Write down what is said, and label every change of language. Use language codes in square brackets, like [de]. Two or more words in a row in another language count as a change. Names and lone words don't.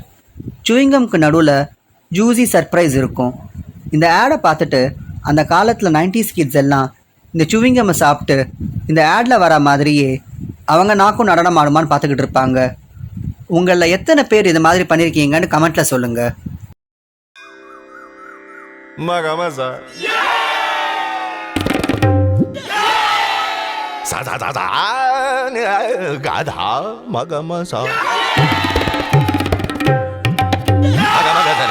[ta] சுவிங்கம்க்கு நடுவில் [en] juicy surprise [ta] இருக்கும். இந்த ஆடை பார்த்துட்டு அந்த காலத்தில் 90s கிட்ஸ் எல்லாம் இந்த சுவிங்கம்மை சாப்பிட்டு இந்த ஆடில் வர மாதிரியே அவங்க நாக்கும் நடனம் ஆடுமான்னு பார்த்துக்கிட்டு இருப்பாங்க. உங்களில் எத்தனை பேர் இது மாதிரி பண்ணியிருக்கீங்கன்னு கமெண்ட்டில் சொல்லுங்கள். सा सा सा सा गाधा मगा मसा मगा मगा धरे